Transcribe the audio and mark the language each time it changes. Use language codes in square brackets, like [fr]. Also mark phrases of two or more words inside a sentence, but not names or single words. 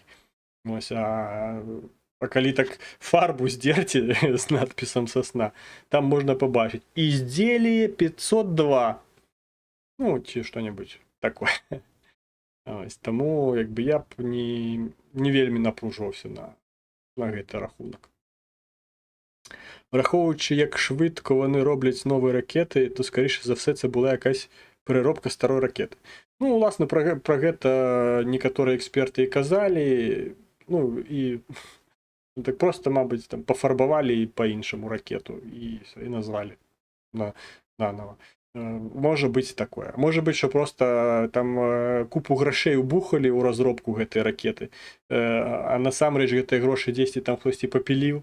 [be] Ось, а калі так фарбу здерці з надпісам сосна, там можна пабачыць «Изделие 502». Ну, ці што-небудзь такое. Ось, таму, як бы, я б не вельмі напружваўся на гэты рахунак. [uk] Враховуючи, як швидко вони роблять нові ракети, то, скоріше за все, це була якась переробка старої ракети. [be] Ну, власне, про гэта некаторыя эксперты і казалі, ну, і так просто, мабуть, там пофарбавалі по-іншаму ракету і назвалі нанова. Можа быць такое. Можа быць, што просто там купу грошей убухалі ў разробку гэтай ракеты, а насамрэч гэтыя грошы дзесьці там хтосьці папіліў.